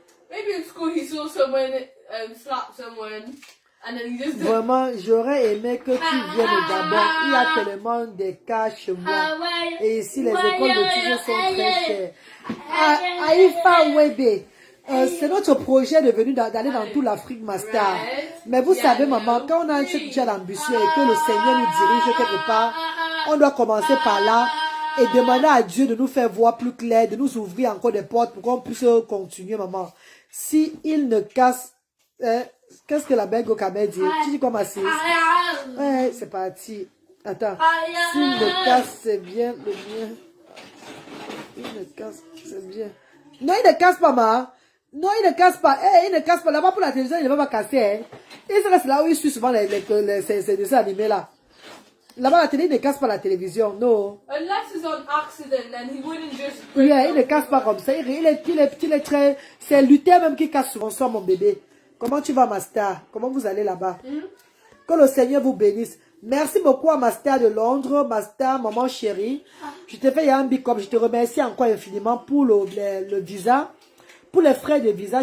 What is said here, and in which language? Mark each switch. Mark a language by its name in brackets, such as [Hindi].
[English] Maybe in school he saw someone slap someone and then he just... [French] Vraiment, j'aurais aimé que tu viennes au Gabon. Il y a tellement de cas chez moi. Et ici, les écoles d'autisme sont très chères. Aïfa Webe, c'est notre projet d'aller dans toute l'Afrique Master. Mais vous savez, maman, quand on a ce budget ambitieux et que le Seigneur nous dirige quelque part, on doit commencer par là et demander à Dieu de nous faire voir plus clair, de nous ouvrir encore des portes pour qu'on puisse continuer, maman. Si il ne casse... Qu'est-ce que la belle Gokamé dit? Tu dis quoi, ma sis? Ouais, c'est parti. Attends. S'il ne casse, c'est bien le bien. Il ne casse, c'est bien. Non, il ne casse pas, ma. Non, il ne casse pas. Il ne casse pas. Là-bas, pour la télévision, il ne va pas casser. Hein. Et c'est là où il suit souvent ces dessins animés là. Là-bas, la télé, il ne casse pas la télévision. Non. [English] Unless it's on accident, then he wouldn't just... [French] Yeah, il ne casse pas comme ça. Il est très... C'est Luther même qui casse souvent ça, mon bébé. Comment tu vas, ma star? Comment vous allez là-bas? Que le Seigneur vous bénisse. Merci beaucoup à ma star de Londres, ma star, maman chérie. Je te fais un big up. Je te remercie encore infiniment pour le visa. Pour les frais de visa.